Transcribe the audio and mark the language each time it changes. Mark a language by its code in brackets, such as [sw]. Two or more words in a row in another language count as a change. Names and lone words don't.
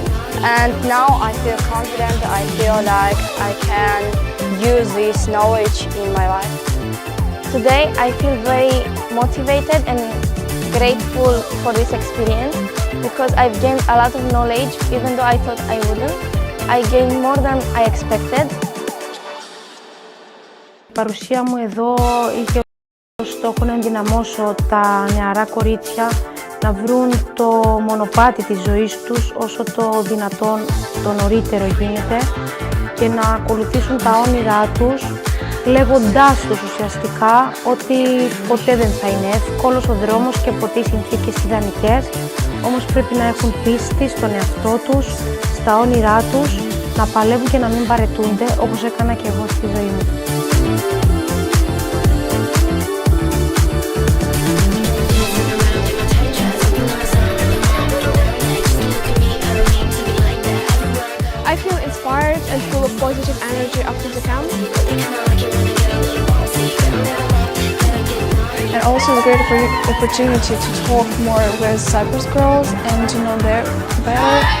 [en] And now I feel confident, I feel like I can use this knowledge in my life. Today I feel very motivated and grateful for this experience because I've gained a lot of knowledge even though I thought I wouldn't. I gained more than I expected. [el] Η παρουσία μου εδώ είχε στόχο να ενδυναμώσω τα νεαρά κορίτσια να βρουν το μονοπάτι της ζωής τους όσο το δυνατόν το νωρίτερο γίνεται και να ακολουθήσουν τα όνειρά τους λέγοντάς τους ουσιαστικά ότι ποτέ δεν θα είναι εύκολος ο δρόμος και ποτέ οι συνθήκες ιδανικές, όμως πρέπει να έχουν πίστη στον εαυτό τους, στα όνειρά τους, να παλεύουν και να μην παρετούνται όπως έκανα και εγώ στη ζωή μου. [en] I feel inspired and full of positive energy after the camp. And also a great opportunity to talk more with Cyprus girls and to know them better.